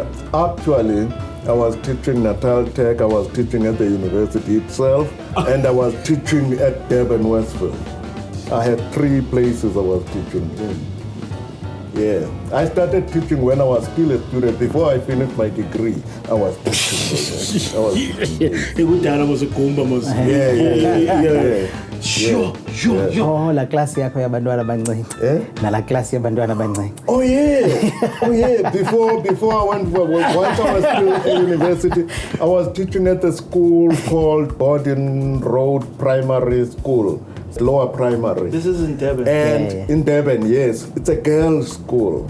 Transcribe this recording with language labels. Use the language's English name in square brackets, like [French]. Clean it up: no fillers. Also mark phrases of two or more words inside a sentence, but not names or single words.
[English] Actually, I was teaching Natal Tech, I was teaching at the university itself, and I was teaching at Durban Westville. I had 3 places I was teaching in. Yeah, I started teaching when I was still a student. Before I finished my degree, I was teaching. Sure. [Zulu] Oh, la klasi yako ya bantwana abancane. Na la klasi ya bantwana abancane. [English] Oh yeah. Before I went, once I was still at university, I was teaching at a school called Borden Road Primary School. Lower primary. This is in Durban. And in Durban, yes. It's a girls' school.